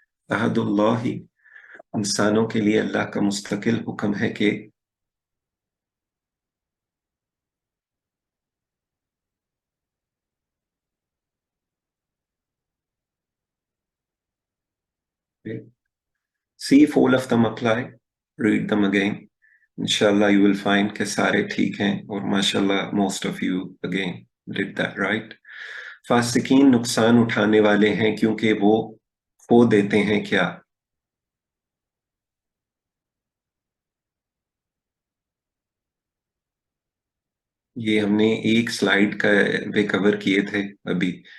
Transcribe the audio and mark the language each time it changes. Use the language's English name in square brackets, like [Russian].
[Hindi] अहदुल्लाही, इंसानों के लिए अल्लाह का मुस्तकिल हुक्म है कि, सी [English] if all of them apply, read them again. [Hindi] Inshallah [English] you will find [Hindi] कि सारे ठीक हैं। [English] और माशाल्लाह most of you again did that right. [Hindi] फासिकीन नुकसान उठाने वाले हैं क्योंकि वो खो देते हैं क्या? ये हमने एक स्लाइड का पे कवर किए थे अभी।